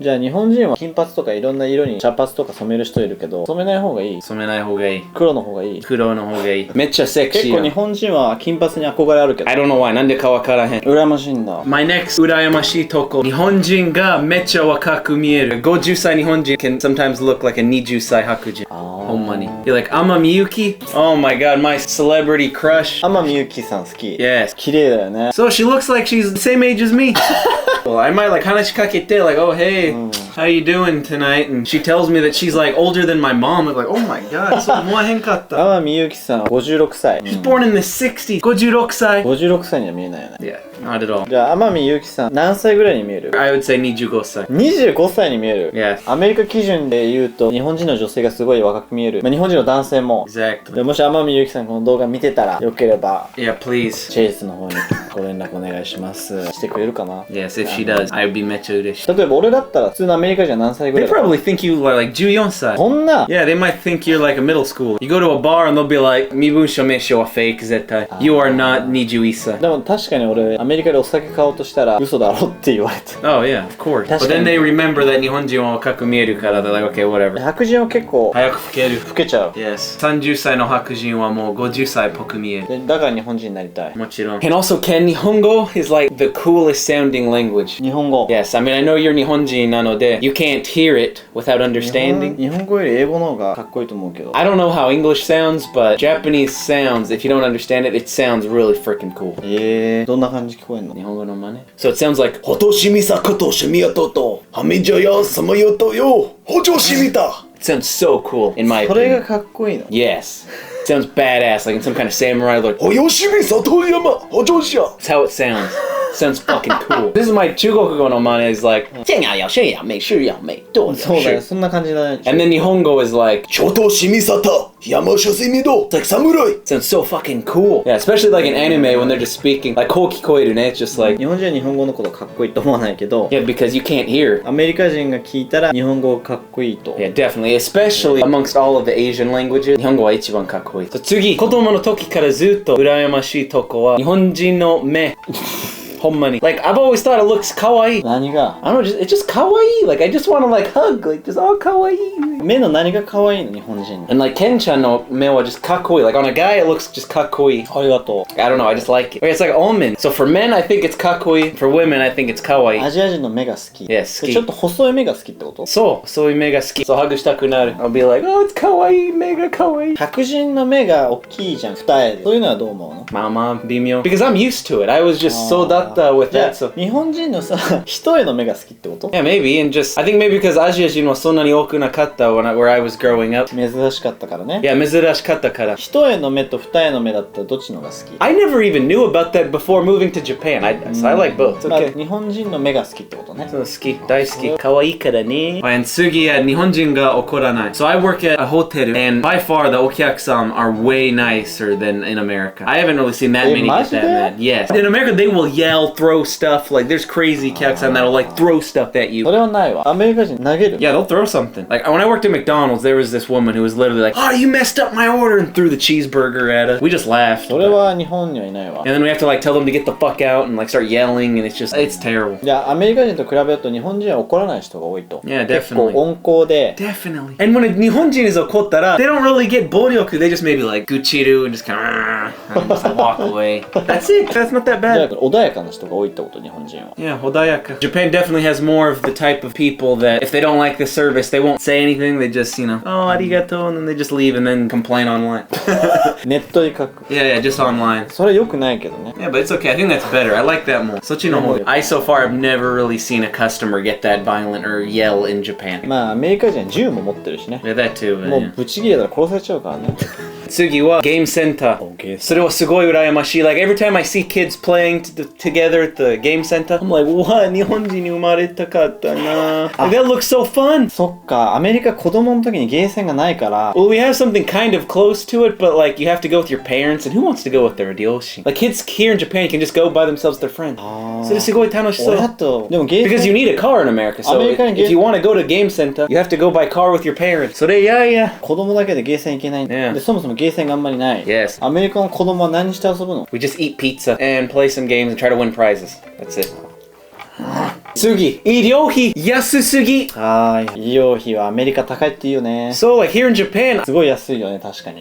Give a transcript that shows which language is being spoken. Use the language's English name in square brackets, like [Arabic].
[Japanese] じゃあ日本人は金髪とかいろんな色に茶髪とか染める人いるけど、染めない方がいい？染めない方がいい。黒の方がいい？黒の方がいい。めっちゃセクシー。結構日本人は金髪に憧れあるけど。 [English] I don't know why. [Japanese] なんでかわからへん。羨ましいんだ。 [English] My next [Japanese] 羨ましいとこ。日本人がめっちゃ若く見える。 [English] 50歳日本人 can sometimes look like a 20歳白人。 [Japanese] ほんまに。 [English] You're like, 天海祐希? Oh my god, my celebrity crush. [Japanese] 天海祐希さん好き。 [English] Yes. [Japanese] 綺麗だよね。 [English] So she looks like she's the same age as me. Well, I might like [Japanese] 話しかけて [English] like, oh hey, how you doing tonight? And she tells me that she's like older than my mom. I'm like, oh my god, [Japanese] そう思わへんかった。天海祐希さんは56歳。 [English] She's born in the 60s. 56歳。 [Japanese] 56歳には見えないよね。 [English] Yeah, not at all. [Japanese] じゃあ天海祐希さん何歳ぐらいに見える？ [English] I would say 25歳。 [Japanese] 25歳に見える。 [English] Yes. [Japanese] アメリカ基準で言うと日本人の女性がすごい若く見える。まあ、日本人の男性も。 [English] Exactly. [Japanese] でもし天海祐希さんこの動画見てたらよければ [English] Yeah, please. [Japanese] チェイスの方にご連絡お願いします。してくれるかな？ [English] Yes, if she does, I would be [Japanese] めっちゃ嬉しい。例えば俺だったら普通のアメリカ人は何歳ぐら [English] They [Japanese] いだ？ [English] probably think you are like 14歳。 [Japanese] そんな [English] Yeah, they might think you're like a middle school. You go to a bar and they'll be like, [Japanese] 身分証明書は [English] fake [Japanese] 絶対。 [English] You are not 21歳。 [Japanese] でも確かに俺アメリカでお酒買おうとしたら嘘だろって言われて。 [English] Oh yeah, of course. But [Japanese] 確か [English] then [Japanese] に [English] they remember that [Japanese] 日本人は若く見えるから [English] they're like, okay, whatever. [Japanese] 白人は結構早く老ける。老けちゃう。 Yes. 30歳の白人はもう50歳っぽく見える。でだから日本人になりたい。もちろん。 [English] And also, Ken, 日本語 is like the coolest sounding language. [Japanese] 日本語。 [English] Yes, I mean, I know you're [Japanese] 日本人なので [English] you can't hear it without understanding. [Japanese] 日本語より英語の方がかっこいいと思うけど。 [English] I don't know how English sounds, but Japanese sounds, if you don't understand it, it sounds really freaking cool. [Japanese] どんな感じ聞こえんの？日本語の真似 [English] So it sounds like ほとしみさことしみやととはみじゃやさまよとよほちょしみた It sounds so cool in my [Japanese] それが [English] opinion. [Japanese] かっこいいの？ [English] Yes. It sounds badass, like in some kind of samurai like およしみさとやまほちょしや That's how it sounds. Sounds fucking cool. This is my [Japanese] 中国語の真似 [English] is like [Chinese] 这样要这样没事要没多的 [Japanese] そうだよ、事そんな感じだね。 [English] And then 日本語 is like ちょとしみさた山しゃせみどlike samurai sounds so fucking cool. Yeah, especially like in anime when they're just speaking. Like [Japanese] こう聞こえるね [English] It's just like [Japanese] 日本人は日本語のことかっこいいと思わないけど、 [English] Yeah, because you can't hear. [Japanese] アメリカ人が聞いたら日本語かっこいいと。 [English] Yeah, definitely. Especially amongst all of the Asian languages. [Japanese] 日本語は一番かっこいい。次、子供の時からずっと羨ましいとこは日本人の目。ほんまに。 [English] Like, I've always thought it looks かわいい。 [Japanese] 何が？ [English] I don't know, it's just かわいい。 Like, I just want to like hug. Like, just all かわいい。 [Japanese] 目の何がかわいいの？日本人の。 [English] And like, [Japanese] ケンちゃんの目は [English] just かっこいい。 Like, on a guy, it looks just かっこいい。 [Japanese] ありがと [English] I don't know, I just like it. It's like almond. So for men, I think it's かっこいい。 For women, I think it's かわいい。 [Japanese] う。アジア人の目が好き。 [English] Yes, 好き [Japanese] ちょっと細い目が好きってこと？そう、そういう目が好き。そう、ハグしたくなる。 [English] I'll be like, oh, it's かわいい。 [Japanese] 目がかわいい。白人の目が大きいじゃん、二重で。そういうのはどう思うの？まあまあ、微妙。 [English] Because I'm used to it. I was just [Japanese] そうだった [English] with [Japanese] じゃ [English] that. [Japanese] あ [English] So [Japanese] 日本人のさ、一重の目が好きってこと？ [English] yeah, maybe. And just, I think maybe because [Japanese] アジア人はそんなに多くなかった [English] where I was growing up. [Japanese] 珍しかったからね。 Yeah, 珍しかったから。一重の目と二重の目だったらどっちのが好き？ [English] I never even knew about that before moving to Japan. So I like both. It's [Japanese] まあ [English] okay. [Japanese] 日本人の目が好きってことね。そう、好き。大好き。可愛いからね。 And 次は日本人が怒らない。 [English] So I work at a hotel and by far the お客さん are way nicer than in America. I haven't really seen that many get that mad. Yes. In America they will yell, throw stuff. Like there's crazy お客さん that'll like throw stuff at you. [Japanese] それはないわ。アメリカ人投げる。 [English] Yeah, they'll throw something. Like when I worked at McDonald's, there was this woman who was literally like, "Oh, you messed up my order," and threw the cheeseburger at us. We just laughed. [Japanese] それは日本にはいないわ。 [English] And then we have to like tell them to get the fuck out and like start yelling, and it's terrible. [Japanese] じゃあアメリカ人と比べると日本人は怒らない人が多いと。 [English] Yeah, [Japanese] 結構 [English] definitely. [Japanese] 温厚で。 [English] Definitely. And when a 日本人 is [Japanese] 怒ったら, [English] they don't really get 暴力. They just maybe like guchiru and just kind of and just like walk away. That's it. That's not that [Japanese] じゃあ [English] bad. [Japanese] 穏やかな人が多いってこと、日本人は。 [English] Yeah, 穏やか. Japan definitely has more of the type of people that if they don't like the service, they won't say anything. They just, you know, oh, arigato, and then they just leave and then complain online. [Japanese] ネットで書く。 [English] Yeah, just online. [Japanese] それ良くないけどね。 [English] Yeah, but it's okay. I think that's better. I like that more. [Japanese] そっちの方が. [English] I so far have never really seen a customer get that violent or yell in Japan. [Japanese] まあアメリカ人は銃も持ってるしね。 [English] Yeah, that too. [Japanese] もうブチギレたら殺されちゃうからね。次はゲームセンター。それはすごい羨ましい。 [English] Like every time I see kids playing together at the game center, I'm like, what? [Japanese] 日本人に生まれたかったな。 [English] Like, that looks so fun. [Japanese] そっか、アメリカ子供の時にゲーセンがないから。 [English] Well, we have something kind of close to it, but like you have to go with your parents, and who wants to go with their 両親? Like kids here in Japan can just go by themselves with their friends. [Japanese] それすごい楽しそう。親と、でもゲーセン [English] Because you need a car in America, so if you want to go to a game center, you have to go by car with your parents. [Japanese] それやいや。子供だけでゲーセン行けないんだ。 [English] Yeah. [Japanese] で、そもそもゲーセンがあんまりない。 [English] Yes. [Japanese] アメリカの子供は何して遊ぶの？ [English] We just eat pizza and play some games and try to win prizes. That's it. [Japanese] 次、医療費安すぎ。医療費はアメリカ高いって言うよね。 [English] So like here in Japan, [Japanese] すごい安いよね、確かに。